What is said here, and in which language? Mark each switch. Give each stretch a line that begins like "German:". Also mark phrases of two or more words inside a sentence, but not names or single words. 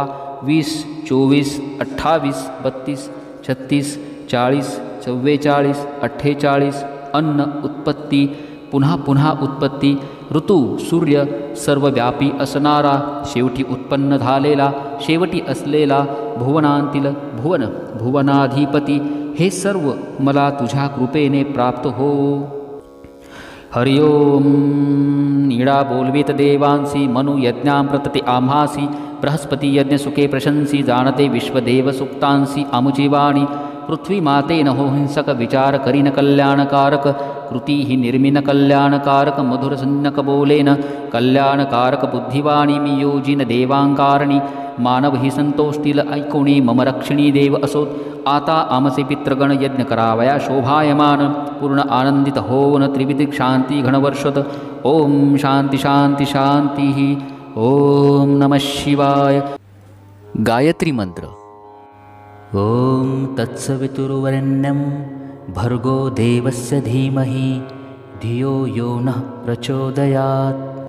Marathi: 20, 24, 28, 32, 36, 40, 44, 48, अन्न, उत्पत्ती, पुन्हा पुन्हा उत्पत्ती, ऋतू, सूर्य, सर्वव्यापी असणारा, शेवटी उत्पन्न झालेला, शेवटी असलेला, भुवनांतील भुवन, भुवनाधिपती, हे सर्व मला तुझ्या कृपेने प्राप्त हो. हरि ओम. नीडा बोलवीत देवांसी, मनु यज्ञां प्रतते आम्हासी, बृहस्पती यज्ञ सुखे प्रशंसी, जाणते विश्वदेव सुक्तांसी, आमुची वाणी, पृथ्वी माते न हो हिंसक, विचार करीन कल्याणकारक, कृती ही निर्मिन कल्याणकारक, मधुर संज्ञक बोलेन कल्याणकारक, बुद्धिवाणी मी योजिन देवांकारणी, मानव ही संतोषतील ऐकोणी, मम रक्षिणी देव असोत. आता आमचे पितृगण यज्ञ करावया शोभायमान, पूर्ण आनंदित होवन त्रिविध शांती घनवर्षत.
Sanskrit: ओम शांती शांती शांती. ओम नमः शिवाय.
Marathi: गायत्री मंत्र.
Sanskrit: ओम तत्सवितुर्वरेण्यं भर्गो देवस्य धीमहि धियो यो नः प्रचोदयात्.